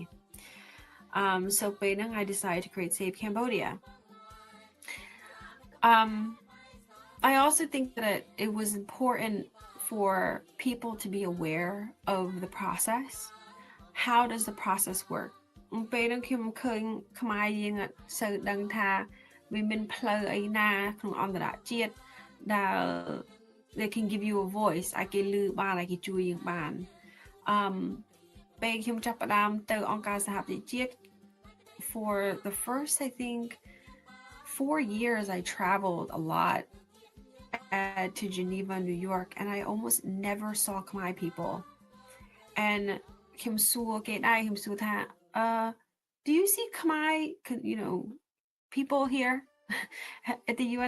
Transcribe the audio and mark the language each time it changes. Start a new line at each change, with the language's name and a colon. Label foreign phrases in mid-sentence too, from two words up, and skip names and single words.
English: So I decided to create Save Cambodia. I also think that it was important for people to be aware of the process. How does the process work?
Khmer: ពេលហ្នឹងខ្ញុំឃើញខ្មែរយើងអត់សូវដឹងថាវាមានផ្លូវអីណាក្នុងអន្តរជាតិដែល
English: they can give you a voice
Khmer: ឲ្យគេឮបានឲ្យគេជួយយើងបានពេលខ្ញុំចាប់ផ្ដើមទៅអង្គការសហប្រជាជាតិ
English: for the first I think 4 years I traveled a lot to Geneva, New York, and I almost never saw Khmer people. And Kim Suo Gate I Kim Suo do you see Khmer, you know, people here at the UN?